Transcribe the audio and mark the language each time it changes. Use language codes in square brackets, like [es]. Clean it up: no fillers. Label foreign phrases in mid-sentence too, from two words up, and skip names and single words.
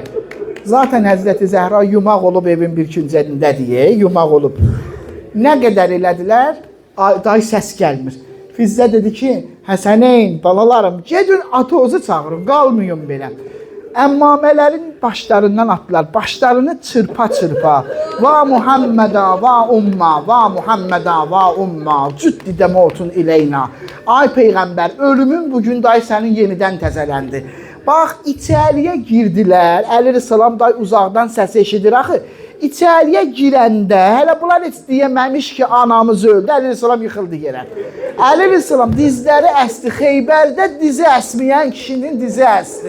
[az] Zaten Həzrəti Zəhra yumaq olub evin bir küncəsində deyə, yumaq olub. Nə qədər elədilər, day səs gəlmir. Fizzə dedi ki, Həsəneyn, balalarım, gedin atozu çağırın, qalmayın belə. əmmamələrin başlarından atdılar. Başlarını çırpa-çırpa. [ar] وا محمداه وا أماه، وا محمداه وا أماه، جدد موتك علينا. [az] Ay Peyğəmbər, ölümün bugün day sənin yenidən təzələndi. Bax, içəriyə girdilər. Əleyhissalam day uzaqdan səs eşidir axı. İçəriyə girəndə, hələ bunlar heç deyəməmiş ki, anamız öldü, Əleyhissalam yıxıldı yerə. Əleyhissalam dizləri əsdi, Xeybərdə dizi əsməyən kişinin dizi əsdi.